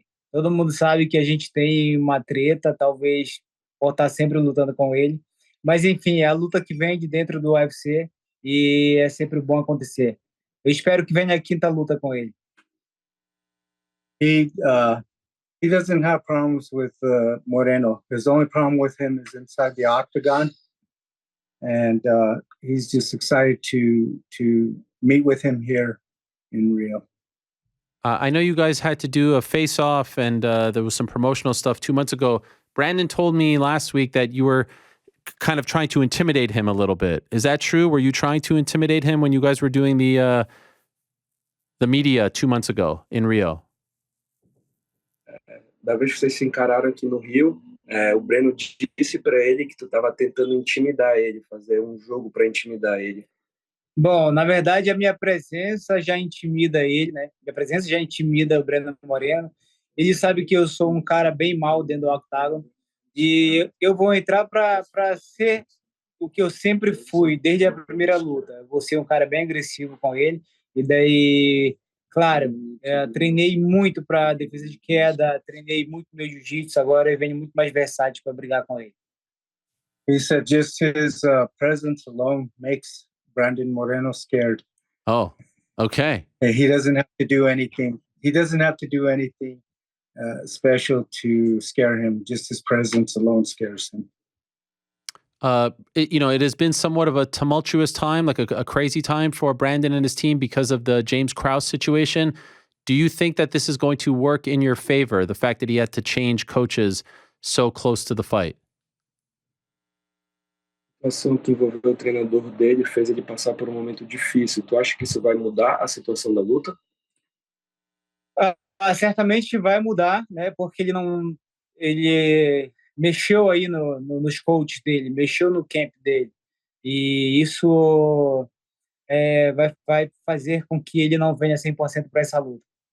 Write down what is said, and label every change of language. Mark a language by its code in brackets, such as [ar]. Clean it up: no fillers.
[pt] Todo mundo sabe que a gente tem uma treta, talvez por estar sempre lutando com ele. Mas, enfim, é a luta que vem de dentro do UFC e é sempre bom acontecer. Eu espero que venha a 5ª luta com ele. [en] He doesn't have problems with Moreno. His only problem with him is inside the octagon. And he's just excited to meet with him here in Rio. I know you guys had to do a face-off, and there was some promotional stuff 2 months ago. Brandon told me last week that you were kind of trying to intimidate him a little bit. Is that true? Were you trying to intimidate him when you guys were doing the media 2 months ago in Rio? [pt] Da vez que vocês se encararam aqui no Rio, o Breno disse para ele que tu estava tentando intimidar ele, fazer um jogo para intimidar ele. Bom, na verdade, a minha presença já intimida ele, né? Minha presença já intimida o Brandon Moreno. Ele sabe que eu sou um cara bem mau dentro do octágono e eu vou entrar para ser o que eu sempre fui desde a primeira luta. Eu vou ser um cara bem agressivo com ele e daí Claro, treinei muito para defesa de queda, treinei muito meu jiu-jitsu, agora eu venho muito mais versátil para brigar com ele. [en] He said just his presence alone makes Brandon Moreno scared. Oh, okay. And he doesn't have to do anything. He doesn't have to do anything special to scare him. Just his presence alone scares him. It has been somewhat of a tumultuous time, like a crazy time for Brandon and his team because of the James Krause situation. Do you think that this is going to work in your favor, the fact that he had to change coaches so close to the fight? [pt] A situação que envolveu o treinador dele fez ele passar por um momento difícil. Tu acha que isso vai mudar a situação da luta? Certamente vai mudar, né? Porque ele mexeu aí nos coaches dele, mexeu no camp dele, e isso vai fazer com que ele não venha 100% para essa luta.